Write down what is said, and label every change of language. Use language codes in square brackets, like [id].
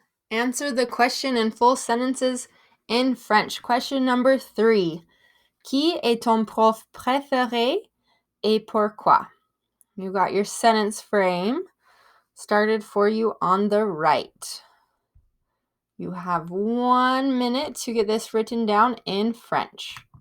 [en] Answer the question in full sentences in French. Question number 3. [fr] Qui est ton prof préféré et pourquoi? [en] You got your sentence frame started for you on the right. You have 1 minute to get this written down in French.